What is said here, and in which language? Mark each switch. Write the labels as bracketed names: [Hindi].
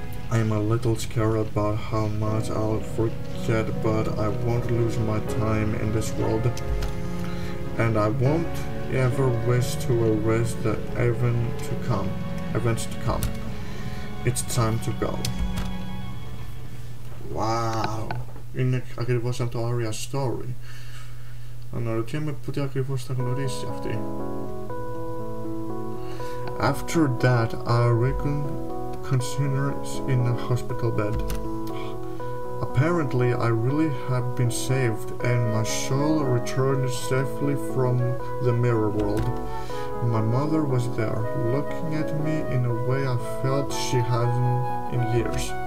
[English] I'm a little scared about how much I'll forget, but I won't lose my time in this world. And I won't ever wish to erase the events to come. It's time to go. Wow! [Greek] Είναι ακριβώς σαν το Aria Story. Αναρωτιέμαι πότε ακριβώς θα γνωρίσει αυτή. [English] After that, I reckon considers in a hospital bed. Apparently, I really have been saved, and my soul returned safely from the mirror world. My mother was there, looking at me in a way I felt she hadn't in years.